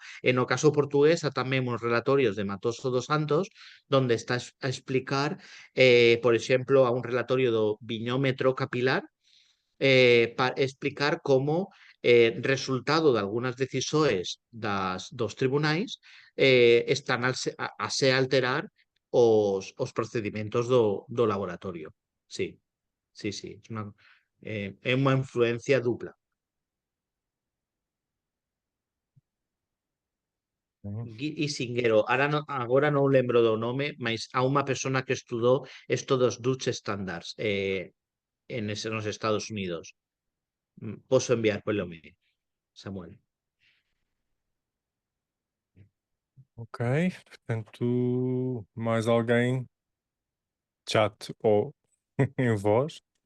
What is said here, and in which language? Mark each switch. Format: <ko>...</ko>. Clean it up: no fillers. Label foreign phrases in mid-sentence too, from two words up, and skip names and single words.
<gl>E no caso portugués, tamén uns relatorios de Matoso dos Santos, donde está a explicar, por exemplo, a un relatorio do viñómetro capilar, para explicar como resultado de algunhas decisiones dos tribunais están a se alterar os procedimentos do laboratorio.</gl> <es>Sí, sí, sí.</es> <gl>É unha influencia dupla. E Singuero, agora non lembro do nome, mas a unha persona que estudou isto dos</gl> <en>Dutch Standards</en> <gl>nos Estados Unidos.</gl> <pt>Posso enviar pelo mail, Samuel. Ok, portanto, mais alguém? Chat ou em voz?</pt>